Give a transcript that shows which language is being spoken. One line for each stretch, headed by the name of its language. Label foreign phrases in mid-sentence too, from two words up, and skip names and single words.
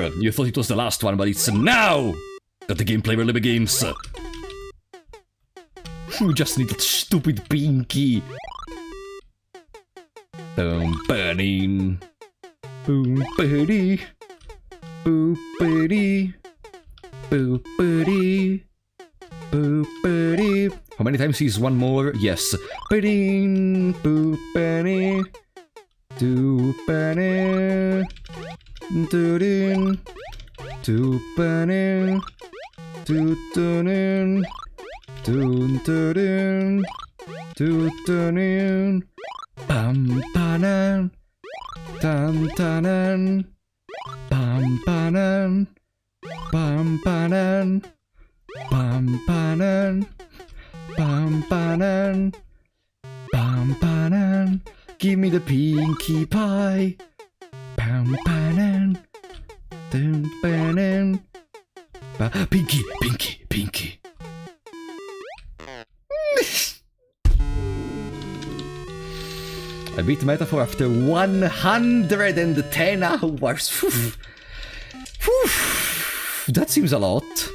English: You thought it was the last one, but it's now that the gameplay really begins. We just need that stupid pinky. Boom, burning. Boom, birdie. Boo, birdie. Boo, birdie. Boo, birdie. How many times is one more? Yes. Birdie. Boo, birdie. Do banner, do din, do banner, do din, do din, do din, bam banan, dan danan, bam banan, bam banan, bam banan, bam banan, bam banan. Give me the pinkie pie. Bam banan. Dun banan. Pinky, pinky, pinky. I beat Metaphor after 110 hours. That seems a lot.